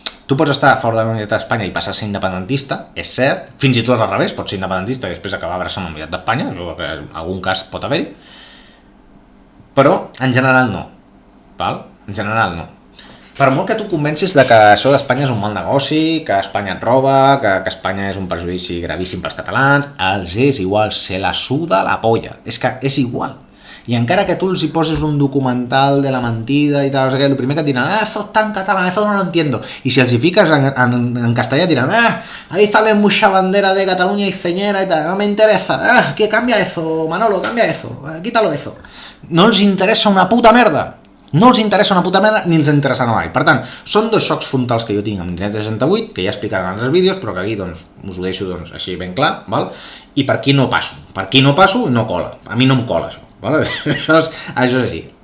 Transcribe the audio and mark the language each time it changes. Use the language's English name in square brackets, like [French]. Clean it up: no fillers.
[Catalan] Tu pots estar a favor de la unitat d'Espanya i passar a ser independentista, és cert, fins i tot al revés, pots ser independentista i després acabar abraçant la unitat d'Espanya, això que en algun cas pot haver-hi, però en general no, val? En general no. Per molt que tu convencis de que això d'Espanya és un mal negoci, que Espanya et roba, que Espanya és un perjudici gravíssim pels catalans, els és igual, se la suda la polla. És que és igual. I encara que tu els hi poses un documental de la mentida i tal, el primer que et diran, [Spanish] eso está en catalán, eso no lo entiendo. [Catalan] I si els hi fiques en castellà diran, [Spanish] ahí sale mucha bandera de Cataluña y señera y tal, no me interesa, que cambia eso, Manolo, cambia eso, quítalo eso. [Catalan] No els interessa una puta merda. No els interessa una puta merda ni els interessarà mai. Per tant, són dos xocs frontals que jo tinc amb Internet 68, que ja he explicat en altres vídeos, però que aquí doncs, us ho deixo doncs, així ben clar, val? I per aquí no passo. Per aquí no passo i no cola. A mi no em cola això. Val? Això és així.